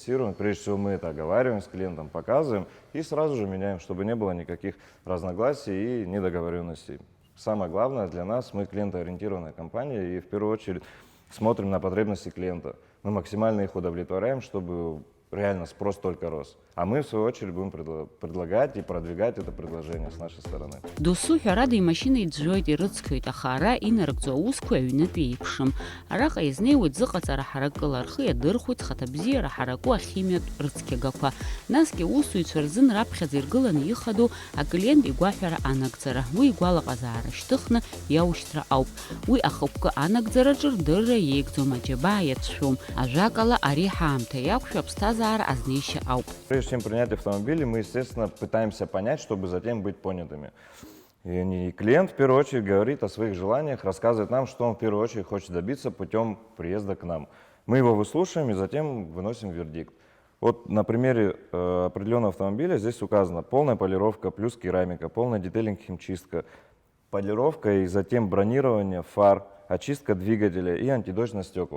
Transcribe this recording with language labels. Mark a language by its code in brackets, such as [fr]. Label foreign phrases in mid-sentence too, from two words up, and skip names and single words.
[ru] Прежде всего мы это оговариваем с клиентом, показываем и сразу же меняем, чтобы не было никаких разногласий и недоговоренностей. Самое главное для нас, мы клиентоориентированная компания и в первую очередь смотрим на потребности клиента. Мы максимально их удовлетворяем, чтобы реально спрос только рос. А мы, в свою очередь, будем предлагать и продвигать это предложение с нашей стороны. [ab] Досу ҳәарада имашьына иӡәӡәоит, ирыцқьоит, аха ара инарыгӡо аусқәа аҩнытә еиԥшым. Араҟа изнеиуеит зыҟаҵара ҳаракыла, рхы иадырхәоит зхаҭабзиара ҳараку ахимиатә рыцқьагақәа. Насгьы аусзуҩцәа рзын раԥхьаӡа иргыланы ихадоу аклиент игәаҳәара анагӡара. Уи игәалаҟазаара шьҭыхны иаушьҭра ауп. Уи ахықәкы анагӡараҿы рдырра иеигӡом, аџьабаа иацәшәом. Ажәакала, ари ҳаамҭа иақәшәо аԥсҭазаара азнеишьа ауп. [ru] Прежде чем принять автомобиль, мы, естественно, пытаемся понять, чтобы затем быть понятыми. И клиент в первую очередь говорит о своих желаниях, рассказывает нам, что он в первую очередь хочет добиться путем приезда к нам. Мы его выслушаем и затем выносим вердикт. Вот на примере определенного автомобиля здесь указано полная полировка плюс керамика, полная детейлинг химчистка, полировка и затем бронирование фар, очистка двигателя и антидождь на стекла.